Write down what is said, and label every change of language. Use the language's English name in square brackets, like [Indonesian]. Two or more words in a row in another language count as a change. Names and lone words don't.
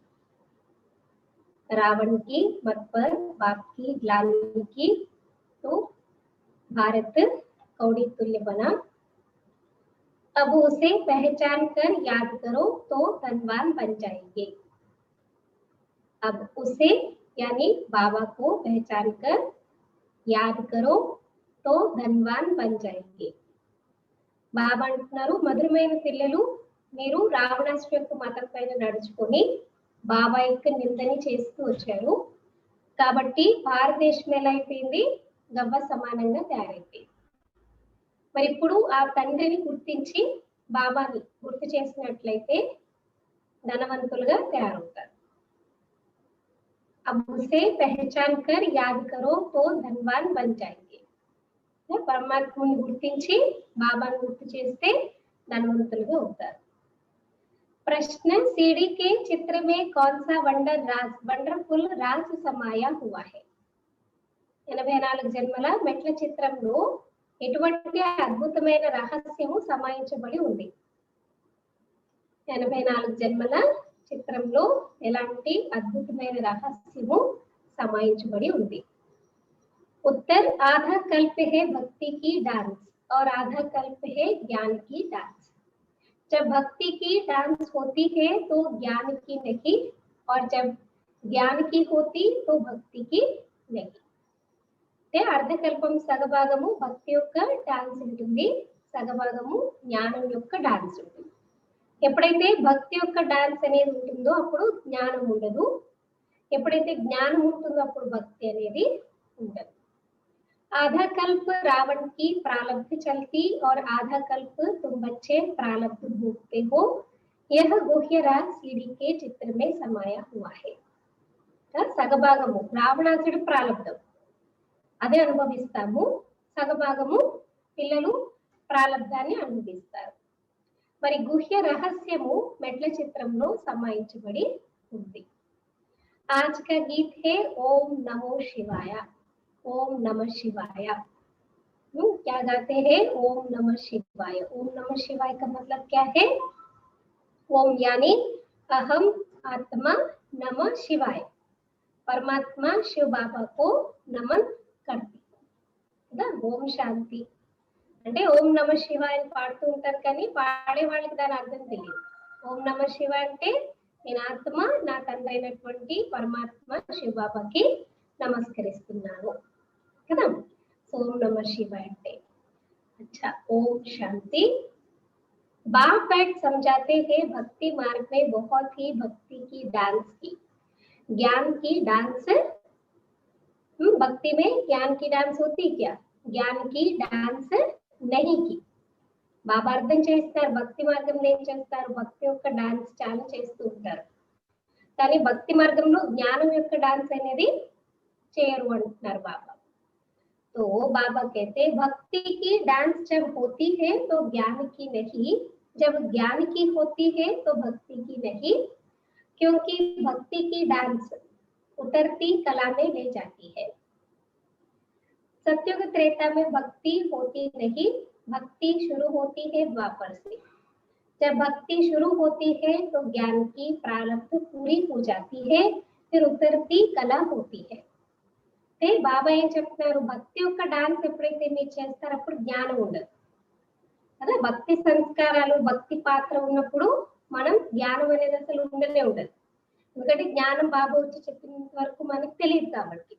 [Hindi] रावण की मत पर बाप की ग्लानि की तो भारत कौड़ी तुल्य बना। अब उसे पहचान कर याद करो तो धनवान बन जाएंगे। अब उसे यानी बाबा को पहचान कर याद करो तो धनवान बन जाएंगे। [Telugu] బాబా అంటున్నారు, మధురమైన పిల్లలు మీరు రావణాసుడి యొక్క మతం పైన నడుచుకొని బాబా యొక్క నిందని చేస్తూ వచ్చారు కాబట్టి భారతదేశం ఎలా అయిపోయింది, గవ్వ సమానంగా తయారైపోయింది. మరి ఇప్పుడు ఆ తండ్రిని గుర్తించి బాబాని గుర్తు చేసినట్లయితే ధనవంతులుగా తయారవుతారు. [Hindi] अब उसे पहचान कर याद करो तो धनवान बन जाएंगे. [Telugu] పరమాత్మని గుర్తించి బాబాను గుర్తు చేస్తే ధనవంతులుగా అవుతారు. [Hindi] प्रश्न, सीढ़ी के चित्र में कौन सा वंडरफुल राज समाया हुआ है? [Telugu] 84 జన్మల మెట్ల చిత్రంలో ఎటువంటి అద్భుతమైన రహస్యము సమాయించబడి ఉంది? 84 జన్మల చిత్రంలో ఎలాంటి అద్భుతమైన రహస్యము సమాయించబడి ఉంది? [Hindi] उत्तर, आधा कल्प है भक्ति की डांस और आधा कल्प है ज्ञान की डांस. जब भक्ति की डांस होती है तो ज्ञान की नहीं और जब ज्ञान की होती तो भक्ति की नहीं. [Telugu] అర్ధకల్పం సగభాగము భక్తి యొక్క డాన్స్ ఉంటుంది, సగభాగము జ్ఞానం యొక్క డాన్స్ ఉంటుంది. ఎప్పుడైతే భక్తి యొక్క డాన్స్ అనేది ఉంటుందో అప్పుడు జ్ఞానం ఉండదు, ఎప్పుడైతే జ్ఞానం ఉంటుందో అప్పుడు భక్తి అనేది ఉండదు. [Hindi] आधा कल्प रावण की प्रारब्ध चलती और आधा कल्प तुम बच्चे प्रारब्ध भोगते हो, यह गुह्य राज सीढ़ी के चित्र में समाया हुआ है. [Telugu] సగభాగము రావణాసుడి ప్రారబ్ధం అదే అనుభవిస్తాము, సగభాగము పిల్లలు ప్రారబ్ధాన్ని అనుభవిస్తారు. మరి గుహ్య రహస్యము మెట్ల చిత్రంలో సమాయించబడి ఉంది. [Hindi] आज का गीत है ओम नमो शिवाय. ओम नमः शिवाय. क्या गाते हैं? ओम नमः शिवाय. ओम नमः शिवाय का मतलब क्या है? ओम यानी अहम आत्मा नमः शिवाय, परमात्मा शिव बाबा को नमन करती है. ओम शांति [Telugu] అంటే ఓం నమ శివాయ అని పాడుతూ ఉంటారు కానీ పాడే వాళ్ళకి దాని అర్థం తెలియదు. ఓం నమ శివాయ అంటే నేను ఆత్మ నా తండ్రి అయినటువంటి పరమాత్మ శివ బాబాకి నమస్కరిస్తున్నాను కదా. ఓం నమ శివాయ అంటే [Hindi] अच्छा ओम शांति. बाप बैठ समझाते हैं भक्ति मार्ग में बहुत ही भक्ति की डांस की, ज्ञान की डांस. भक्ति में ज्ञान की डांस होती क्या? ज्ञान की डांस नहीं की. [Telugu] బాబా అర్థం చేస్తారు భక్తి మార్గంలో ఏం చేస్తారు, భక్తి యొక్క డాన్స్ చాలా చేస్తూ ఉంటారు కానీ భక్తి మార్గంలో జ్ఞానం యొక్క డాన్స్ అనేది చేయరు అంటున్నారు బాబా. [Hindi] तो बाबा कहते भक्ति की डांस जब होती है तो ज्ञान की नहीं, जब ज्ञान की होती है तो भक्ति की नहीं, क्योंकि भक्ति की डांस उतरती कला में ले जाती है. सत्युग त्रेता में भक्ति होती नहीं, भक्ति शुरू होती है द्वापर से. जब भक्ति शुरू होती है तो ज्ञान की प्रारब्ध पूरी हो जाती है, फिर उतरती कला होती है. [Telugu] బాబా ఏం చెప్తున్నారు, భక్తి యొక్క డాన్స్ ఎప్పుడైతే మీరు చేస్తారో అప్పుడు జ్ఞానం ఉండదు కదా. భక్తి సంస్కారాలు భక్తి పాత్ర ఉన్నప్పుడు మనం జ్ఞానం అనేది అసలు ఉండనే ఉండదు, ఎందుకంటే జ్ఞానం బాబా వచ్చి చెప్పినంత వరకు మనకు తెలియదు కాబట్టి.